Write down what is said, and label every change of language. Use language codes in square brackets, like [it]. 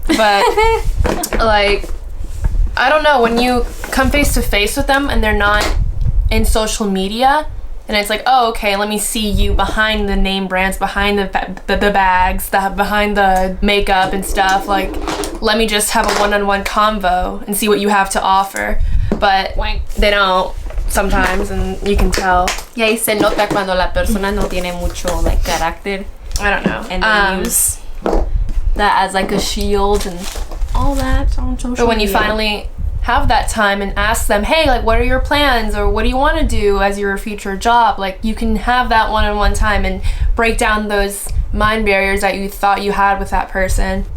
[en] But like, I don't know, when you come face to face with them and they're not in social media, and it's like, oh, okay, let me see you behind the name brands, behind the bags, behind the makeup and stuff. Like, let me just have a one-on-one convo and see what you have to offer. But they don't sometimes, and you can tell. [es] Y ahí se nota cuando la persona no tiene mucho like carácter. [en] I don't know. And they use that as like a shield and all that on social media. But when you finally have that time and ask them, hey, like, what are your plans, or what do you want to do as your future job, like, you can have that one-on-one time and break down those mind barriers that you thought you had with that person.